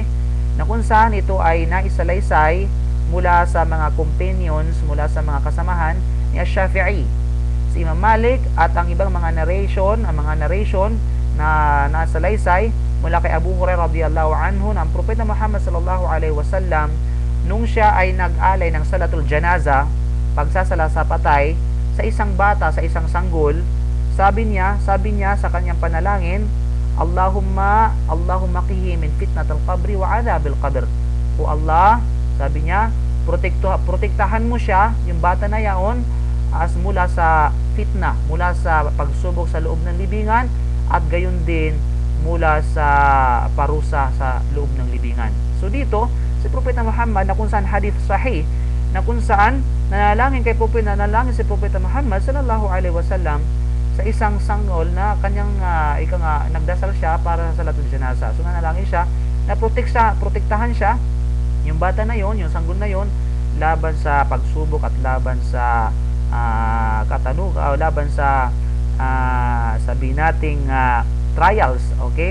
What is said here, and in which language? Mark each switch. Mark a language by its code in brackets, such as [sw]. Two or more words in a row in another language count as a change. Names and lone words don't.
[tl] Na kung saan ito ay naisalaysay mula sa mga companions, mula sa mga kasamahan ni Ash-Shafi'i, si Imam Malik, at ang ibang mga narration na nasalaysay mula kay Abu Hurairah [ar] رضي الله عنه [tl] na ang Propeta Muhammad [ar] صلى الله عليه وسلم [tl] nung siya ay nag-alay ng [ar] صلاة الجنازة, [tl] pagsasala sa patay, sa isang bata, sa isang sanggol, sabi niya sa kanyang panalangin, [ar] اللهم قه من فتنة القبر وعذاب القبر. [en] O Allah, [tl] sabi niya, protektahan mo siya, yung bata na yaon, mula sa fitna, mula sa pagsubok sa loob ng libingan, at gayon din mula sa parusa sa loob ng libingan. So dito, si Propeta Muhammad, na kung saan [ar] حديث صحيح, [tl] na kung saan nanalangin si Propeta Muhammad [ar] صلى الله عليه وسلم [tl] sa isang sanggol na kanyang nagdasal siya para sa [ar] صلاة الجنازة. [tl] So nanalangin siya na protektahan siya, yung bata na yon, yung sanggol na yon, laban sa pagsubok at laban sa laban sa sabihin nating trials, okay?